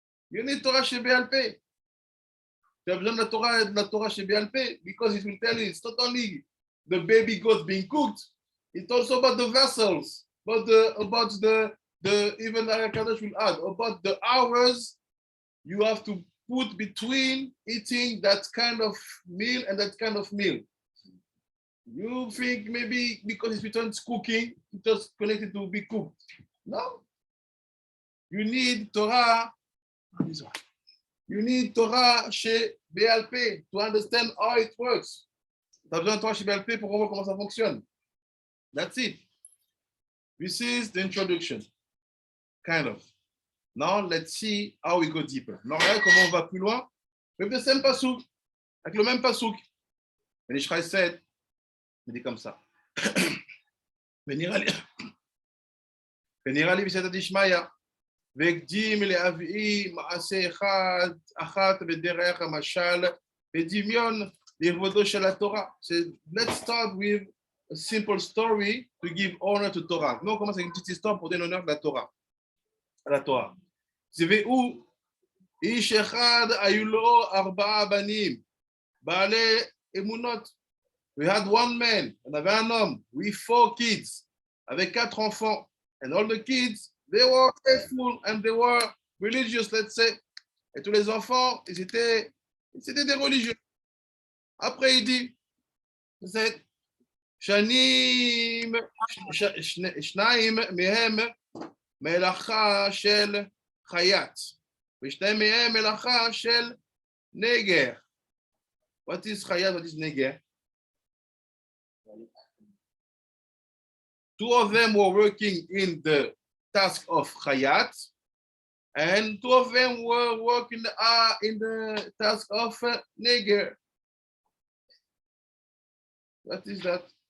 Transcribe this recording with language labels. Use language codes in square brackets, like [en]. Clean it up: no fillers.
[en] You need Torah Shebe'al-Peh. [fr] Tu as besoin de la Torah Shebe'al-Peh [en] because it will tell you it's not only the baby goats being cooked, it's also about the vessels, about the even the Kadosh will add about the hours you have to put between eating that kind of meal and that kind of meal. You think maybe because it's written cooking, it's just connected to be cooked. No. You need Torah. You need Torah Shebe'al-Peh to understand how it works. [fr] Tu as besoin de Torah Shebe'al-Peh pour voir comment ça fonctionne. [en] That's it. This is the introduction. Kind of. Now let's see how we go deeper. [fr] Now regarde comment on va plus loin. [en] With the same pasuk. [fr] Avec le même pasuk. [en] And Ishraï said, [fr] il dit comme ça. Venir ali biseta dishmaya. [he] והקדים להביא מעשה אחת בדרך המשל ודמיון לכבודו של התורה. [en] So let's start with a simple story to give honor to Torah. [fr] Non, on commence avec une petite histoire pour donner honneur à la Torah. [he] והוא איש אחד היו לו 4 בנים בעלי אמונות. [en] We had one man, [fr] on avait un homme, [en] with 4 kids, [fr] avec 4 enfants, [en] and all the kids, they were faithful and they were religious, let's say. [fr] Et tous les enfants, ils étaient des religieux. Après, il dit, [he] שניים מהם מלאכה של חייט, ושניים מהם מלאכה של נגר. [en] What is חייט? What is נגר? Two of them were working in the task of Chayat, and two of them were working in the task of Neger. What is that?